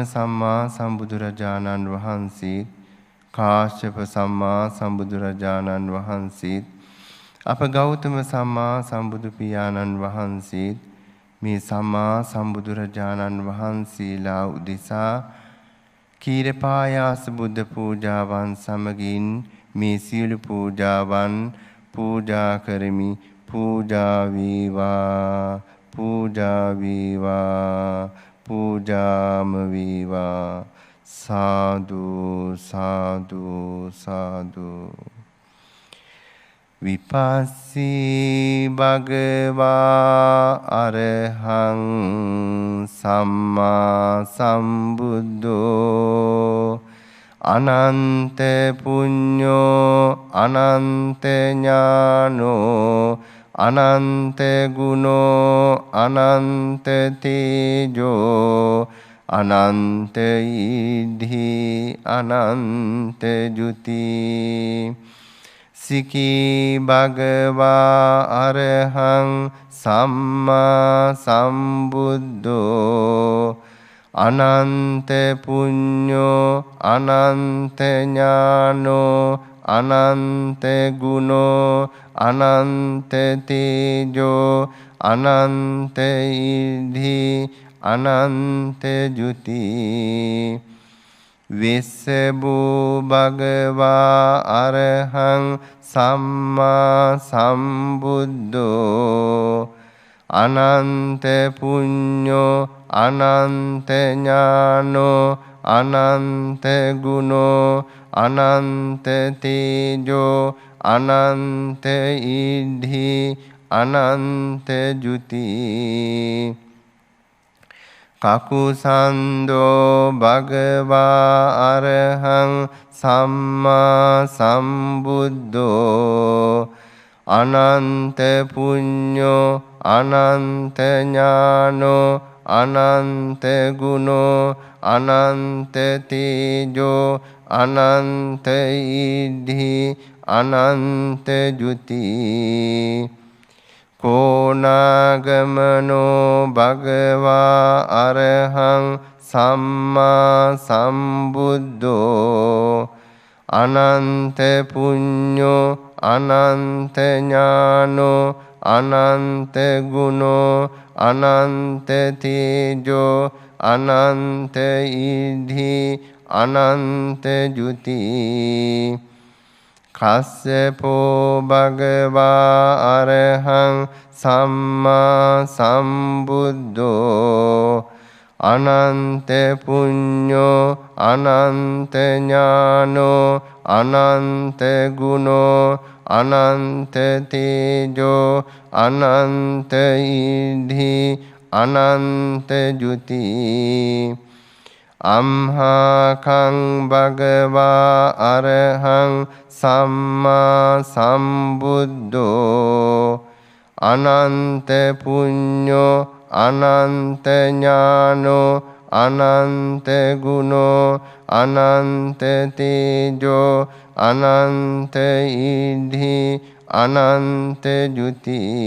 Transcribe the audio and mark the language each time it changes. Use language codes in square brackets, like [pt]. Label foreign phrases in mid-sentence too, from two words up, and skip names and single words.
[si] සම්මා සම්බුදුරජාණන් වහන්සේ කාශ්‍යප සම්මා සම්බුදුරජාණන් වහන්සේ අප ගෞතම සම්මා සම්බුදු පියාණන් වහන්සේ මේ සම්මා සම්බුදුරජාණන් වහන්සේලා උදෙසා කීරපායාස බුද්ධ පූජාවන් සමගින් මේ සියලු පූජාවන් පූජා කරමි. පූජා වේවා පූජා වේවා පූජාම වේවා [pi] සාදු සාදු සාදු විපස්සී භගවා අරහං සම්මා සම්බුද්ධෝ අනන්ත පුඤ්ඤෝ අනන්ත ඥානෝ අනන්ත ගුණෝ අනන්ත තේජෝ අනන්ත ඉද්ධි අනන්ත ජුති සිකී භගවා අරහං සම්මා සම්බුද්ධෝ අනන්ත පුඤ්ඤෝ අනන්ත ඥානෝ අනන්ත ගුණෝ අනන්ත තේජෝ අනන්ත ඉද්ධි අනන්ත ජුති වෙස්සබෝ භගවා අරහං සම්මා සම්බුද්ධෝ අනන්ත පුඤ්ඤෝ අනන්ත ඥානෝ අනන්ත ගුණෝ අනන්ත තේජෝ අනන්ත ඉද්ධි අනන්ත ජුති කකුසන්தோ භගවා අරහං සම්මා සම්බුද්ධෝ අනන්ත පුඤ්ඤෝ අනන්ත ඥානෝ අනන්ත ගුණෝ අනන්ත තේජෝ අනන්ත ඉද්ධි අනන්ත ජුති කෝනාගමනෝ භගවා අරහං සම්මා සම්බුද්ධෝ අනන්ත පුඤ්ඤෝ අනන්ත ඥානෝ අනන්ත ගුණෝ අනන්ත තේජෝ අනන්ත ඉද්ධි අනන්ත ජුති කස්සපෝ භගවා අරහං සම්මා සම්බුද්ධෝ අනන්ත පුඤ්ඤෝ අනන්ත ඥානෝ අනන්ත ගුණෝ අනන්ත තේජෝ අනන්ත ඉද්ධි අනන්ත ජුති අම්හාකං භගවා අරහං සම්මා සම්බුද්ධෝ අනන්ත පුඤ්ඤෝ අනන්ත ඥානෝ අනන්ත ගුණෝ අනන්ත තේජෝ අනන්ත ඉද්ධි අනන්ත ජුති